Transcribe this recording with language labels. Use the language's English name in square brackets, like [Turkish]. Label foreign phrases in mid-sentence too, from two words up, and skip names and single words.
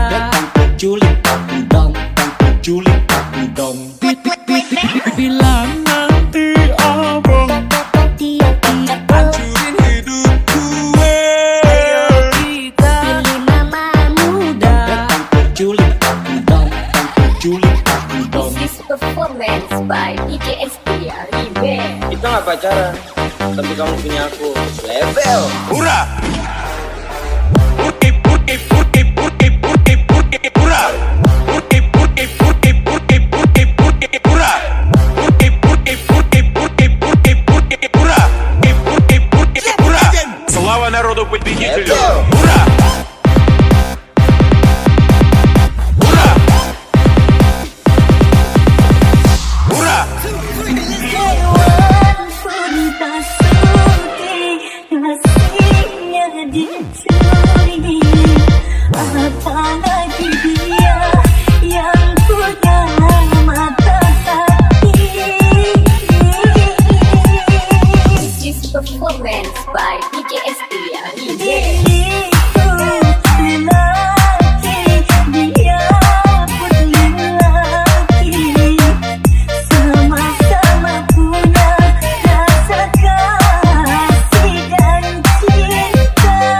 [Indonesian] Datang penculik aku dong, datang penculik aku dong. bila nanti abang hancurin hidup gue, Pilih mama muda. Datang penculik aku dong, datang penculik aku dong. [English] This is performance by DJSD [Indonesian] Kita nggak pacaran, tapi kamu punya aku. Level. [Russian] hurra! Слава народу победителю! Ура! Ура! Ура! [Indonesian] Hewan pun tak sudi kasihnya dicuri. Apalagi dia yang punya mata hati. [English] This is performance by DJSD [Indonesian] Diriku lelaki, dia pun lelaki. Sama-sama punya rasa kasih dan cinta.